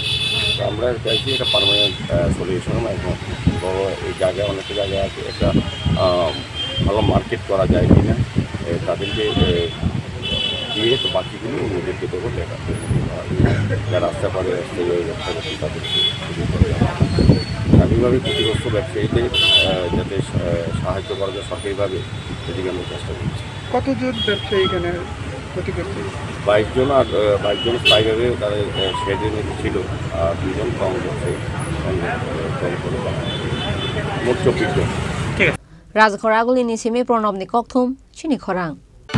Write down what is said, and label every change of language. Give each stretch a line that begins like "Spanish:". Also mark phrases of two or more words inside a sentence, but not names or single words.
Bangla: তো আমরা চাইছি এটা
English: permanent solution
Bangla: এখন বড় এই জায়গায় অনেকটা জায়গায় আছে একটা ভালো মার্কেট করা যায় কিনা তাদেরকে দিয়ে তো বাকিগুলো ওদেরকে দেবো দেখা যারা আসতে পারে ব্যবসা করছি তাদেরকে স্বাভাবিকভাবে ক্ষতিগ্রস্ত ব্যবসায়ীদের যাতে সাহায্য করা যায় সরকারিভাবে সেদিকে আমরা চেষ্টা করছি। কতজন ব্যবসায়ী এখানে ক্ষতিগ্রস্ত? 22 জন আর 22 জন স্থায়ীভাবে তাদের শেডের মধ্যে ছিল আর 2 জন কম করছে মোট 24 জন।
Kok Borok: Khorang ni simi pronob ni kok thum Chini Khorang.